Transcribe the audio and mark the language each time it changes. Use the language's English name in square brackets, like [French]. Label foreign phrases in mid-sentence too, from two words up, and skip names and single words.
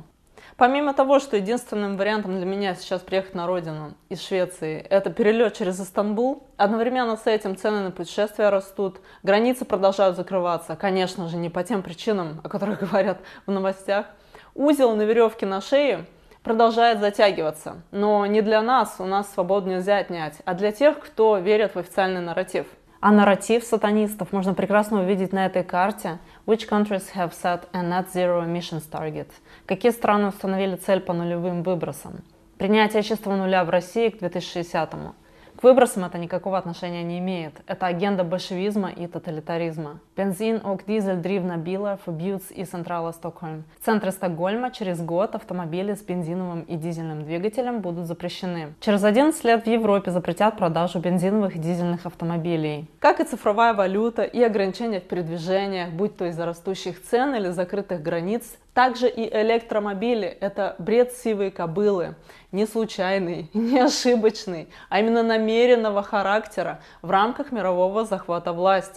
[Russian] Помимо того, что единственным вариантом для меня сейчас приехать на родину из Швеции – это перелет через Истанбул, одновременно с этим цены на путешествия растут, границы продолжают закрываться, конечно же, не по тем причинам, о которых говорят в новостях. Узел на веревке на шее продолжает затягиваться, но не для нас, у нас свободу нельзя отнять, а для тех, кто верит в официальный нарратив. А нарратив сатанистов можно прекрасно увидеть на этой карте. [English] Which countries have set a net zero emissions target? [Russian] Какие страны установили цель по нулевым выбросам? Принятие чистого нуля в России к 2060-му. К выбросам это никакого отношения не имеет. Это агенда большевизма и тоталитаризма. [Swedish] Бензин och dieseldrivna bilar förbjuds i centrala Stockholm. [Russian] В центре Стокгольма через год автомобили с бензиновым и дизельным двигателем будут запрещены. Через 11 лет в Европе запретят продажу бензиновых и дизельных автомобилей. Как и цифровая валюта и ограничения в передвижениях, будь то из-за растущих цен или закрытых границ, также и электромобили – это бред сивой кобылы, не случайный, не ошибочный, а именно намеренного характера в рамках мирового захвата власти.